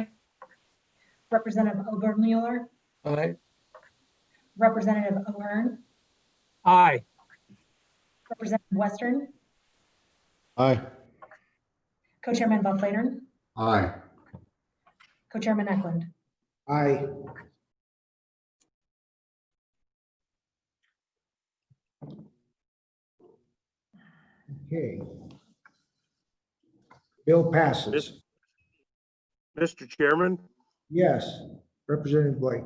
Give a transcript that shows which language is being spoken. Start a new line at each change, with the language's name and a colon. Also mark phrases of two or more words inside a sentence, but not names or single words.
English: Representative Obermueller, Aye. Representative O'Hearn, Aye. Representative Western, Aye. Co-Chairman Van Flatern, Aye. Co-Chairman Eklund. Aye. Okay. Bill passes. Mr. Chairman, Yes, Representative Blake.